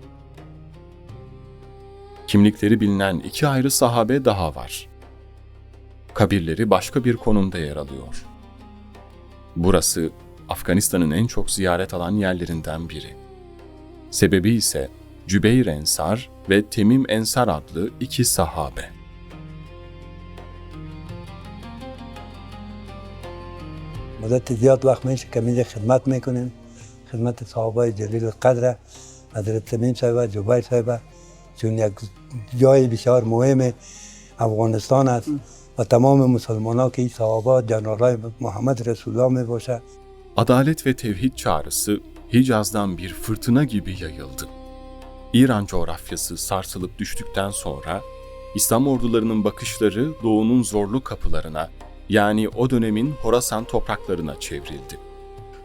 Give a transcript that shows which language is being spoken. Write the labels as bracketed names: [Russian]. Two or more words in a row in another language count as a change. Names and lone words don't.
[Turkish] Kimlikleri bilinen iki ayrı sahabe daha var. Kabirleri başka bir konumda yer alıyor. Burası Afganistan'ın en çok ziyaret alan yerlerinden biri. Sebebi ise Cübeyr Ensar ve Temim Ensar adlı iki sahabe. [Persian] مدت زیاد وقت میشه که اینجا خدمت میکنیم خدمت صحابه جلیل القدر حضرت تمیم صاحب جبیر صاحب چون یک جای بسیار مهم افغانستان است و تمام مسلمانان که این صحابه جنرالای محمد رسول الله می باشه. [Turkish] Adalet ve tevhid çağrısı Hicaz'dan bir fırtına gibi yayıldı. İran coğrafyası sarsılıp düştükten sonra İslam ordularının bakışları doğunun zorlu kapılarına, yani o dönemin Horasan topraklarına çevrildi.